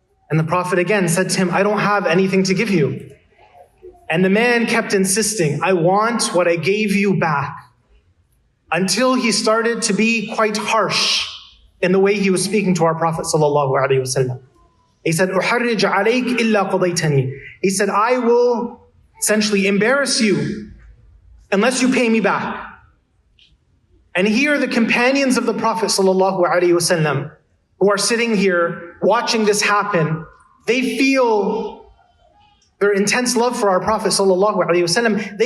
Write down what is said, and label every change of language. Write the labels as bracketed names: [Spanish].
[English] And the Prophet again said to him, I don't have anything to give you. And the man kept insisting, I want what I gave you back. Until he started to be quite harsh in the way he was speaking to our Prophet ﷺ. [Arabic] He said, أُحَرِّجْ عَلَيْكَ إِلَّا قَضَيْتَنِي. [English] He said, I will essentially embarrass you unless you pay me back. And here the companions of the Prophet ﷺ, who are sitting here watching this happen, they feel their intense love for our Prophet ﷺ.